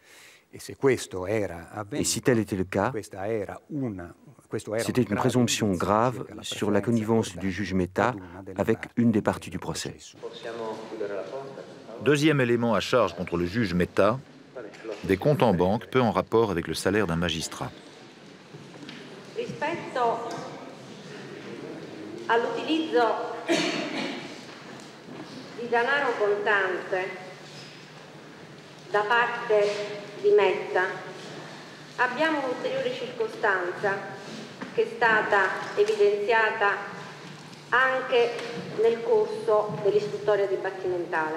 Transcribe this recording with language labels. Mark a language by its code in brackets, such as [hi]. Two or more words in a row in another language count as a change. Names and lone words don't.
[fr] Et si tel était le cas, c'était une présomption grave sur la connivence du juge Metta avec une des parties du procès. Deuxième élément à charge contre le juge Metta, des comptes en banque peu en rapport avec le salaire d'un magistrat. [it] Rispetto all'utilizzo di denaro contante da parte di Metta, abbiamo un'ulteriore circostanza che è stata evidenziata anche nel corso dell'istruttoria dibattimentale.